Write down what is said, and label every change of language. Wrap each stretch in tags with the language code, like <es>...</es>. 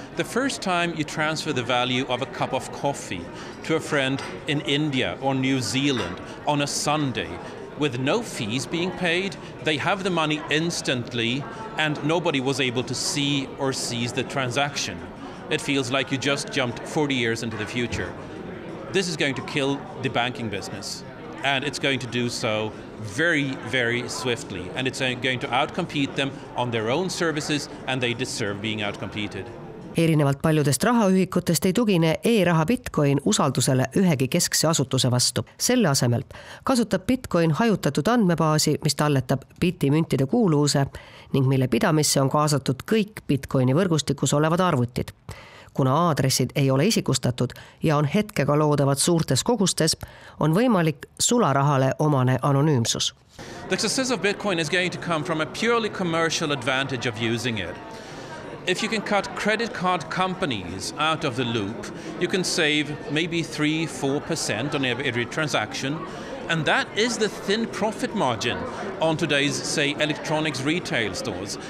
<en>The first time you transfer the value of a cup of coffee to a friend in India or New Zealand on a Sunday with no fees being paid, they have the money instantly and nobody was able to see or seize the transaction. It feels like you just jumped 40 years into the future. This is going to kill the banking business, and it's going to do so very, very swiftly, and it's going to outcompete them on their own services, and they deserve being outcompeted.</en> <et>Erinevalt paljudest rahaühikutest ei tugine e-raha Bitcoin usaldusele ühegi keskse asutuse vastu. Selle asemel kasutab Bitcoin hajutatud andmebaasi, mis talletab bitimüntide kuuluvuse ning mille pidamisse on kaasatud kõik Bitcoini võrgustikus olevad arvutid. Kuna aadressid ei ole isikustatud ja on hetkega loodavad suurtes kogustes, on võimalik sularahale omane anonüümsus.</et> <en>The success of Bitcoin is going to come from a purely commercial advantage of using it. If you can cut credit card companies out of the loop, you can save maybe 3-4% on every transaction. And that is the thin profit margin on today's, say, electronics retail stores.</en>